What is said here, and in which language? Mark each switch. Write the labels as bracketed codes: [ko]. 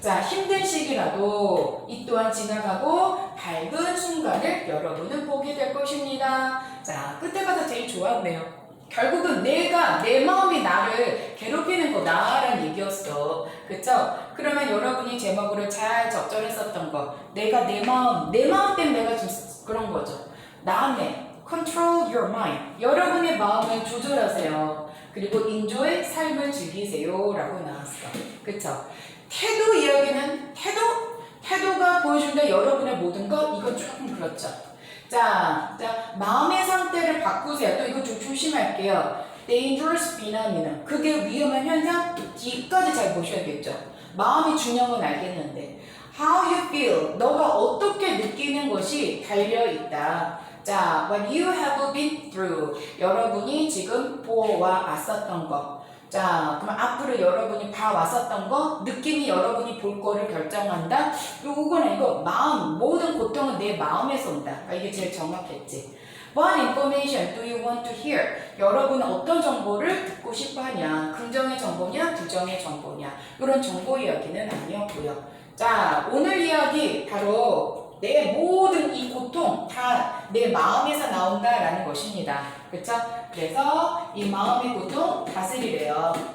[ko] 자, 힘든 시기라도 이 또한 지나가고 밝은 순간을 여러분은 보게 될 것입니다. 자, 그때가 제일 좋았네요. 결국은 내가, 내 마음이 나를 괴롭히는 거다라는 얘기였어. 그쵸? 그러면 여러분이 제목으로 잘 적절했었던 거. 내가 내 마음 때문에 내가 좀 그런 거죠. 다음에 [en] control your mind. [ko] 여러분의 마음을 조절하세요. 그리고 enjoy 삶을 즐기세요. 라고 나왔어. 그쵸? 태도 이야기는 태도가 보여준다 여러분의 모든 것. 이건 조금 그렇죠. 자, 마음의 상태를 바꾸세요. 또 이거 좀 조심할게요. [en] dangerous phenomenon. [ko] 그게 위험한 현상? 뒤까지 잘 보셔야겠죠. 마음이 중요한 건 알겠는데. [en] how you feel. [ko] 너가 어떻게 느끼는 것이 달려있다. [en] 자, what you have been through. [ko] 여러분이 지금 보아왔었던 거. 자, 그럼 앞으로 여러분이 봐왔었던 거, 느낌이 여러분이 볼 거를 결정한다. 요거는 이거 마음, 모든 고통은 내 마음에서 온다. 그러니까 이게 제일 정확했지. [en] What information do you want to hear? [ko] 여러분은 어떤 정보를 듣고 싶어 하냐? 긍정의 정보냐? 부정의 정보냐? 이런 정보 이야기는 아니었고요. 자, 오늘 이야기 바로 내 모든 이 고통 다 내 마음에서 나온다라는 것입니다. 그쵸? 그래서 이 마음의 고통 다스리래요.